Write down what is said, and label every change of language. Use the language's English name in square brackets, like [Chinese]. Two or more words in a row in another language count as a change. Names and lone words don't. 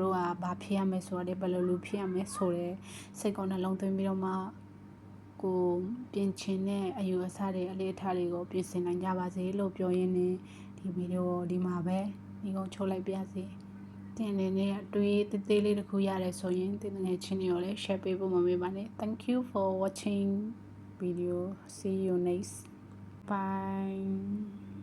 [Burmese] တို့ကဘာဖြစ်ရမယ်ဆိုတာဘယ်လိုလူဖြစ်ရမယ်ဆိုတဲ့စိတ်ကောနှလုံးသွင်းပြီးတော့မှကိုပြင်ချင်တဲ့အယူအဆတွေအလေးထားတွေကိုပြင်ဆင်နိုင်ကြပါစေလို့ပြောရင်းနဲ့ဒီဗီဒီယိုဒီမှာပဲဒီကုန်းချုပ်လိုက်ပါစေတင်နေတဲ့အတွေ့အသေးလေးတစ်ခုရတယ်ဆိုရင်တင်ငယ်ချင်းတွေကိုလည်း share ပေးဖို့မမေ့ပါနဲ့ [English] Thank you for watching video see you next bye